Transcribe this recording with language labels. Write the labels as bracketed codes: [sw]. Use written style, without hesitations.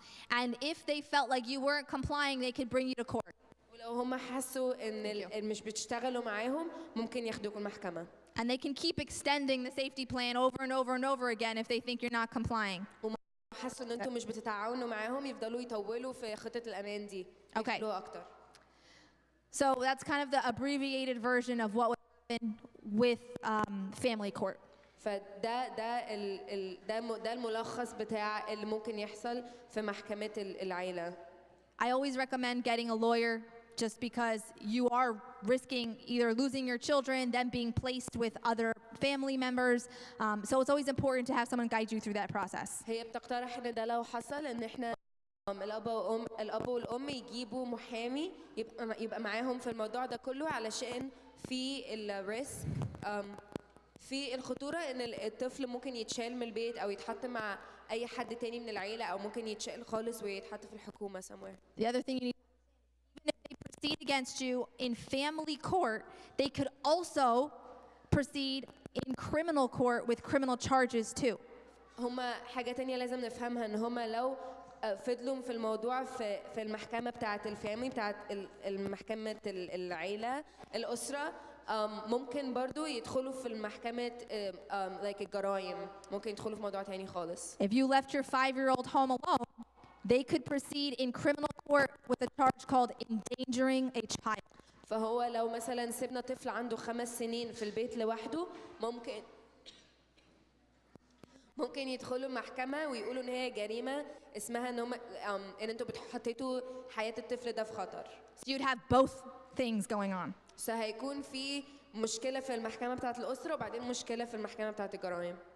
[en] And if they felt like you weren't complying, they could bring you to court. [ar] ولو هم حسوا إن مش بتشتغلوا معاهم ممكن ياخدوكم المحكمة. [en] And they can keep extending the safety plan over and over and over again if they think you're not complying. [ar] حسوا إن أنتم مش بتتعاونوا معاهم يفضلوا يطولوا في خطة الأمان دي. [en] Okay. [ar] أكتر. [en] So that's kind of the abbreviated version of what would happen with family court. [ar] ده الملخص بتاع اللي ممكن يحصل في محكمة العيلة. [en] I always recommend getting a lawyer just because you are risking either losing your children, them being placed with other family members. So it's always important to have someone guide you through that process. [ar] هي بتقترح إن ده لو حصل إن إحنا الأب والأم يجيبوا محامي يبقى معاهم في الموضوع ده كله علشان في الريسك في الخطورة إن الطفل ممكن يتشال من البيت أو يتحط مع أي حد تاني من العيلة أو ممكن يتشال خالص ويتحط في الحكومة [en] somewhere. The other thing you need, even if they proceed against you in family court, they could also proceed in criminal court with criminal charges too. [ar] هما حاجة تانية لازم نفهمها ان هما لو فضلوا في الموضوع في المحكمة بتاعة الفاميلي بتاعة المحكمة العيلة الأسرة ممكن برضو يدخلوا في المحكمة like الجرائم ممكن يدخلوا في موضوع تاني خالص. [en] If you left your 5-year-old home alone, they could proceed in criminal court with a charge called endangering a child. [ar] فهو لو مثلا سيبنا طفل عنده 5 سنين في البيت لوحده ممكن يدخلوا محكمة ويقولوا ان هي جريمة اسمها ان هم ان انتوا حطيتوا حياة الطفل ده في خطر. [en] So you'd have both things going on. [ar] هيكون في مشكلة في المحكمة بتاعة الأسرة وبعدين مشكلة في المحكمة بتاعة الجرائم.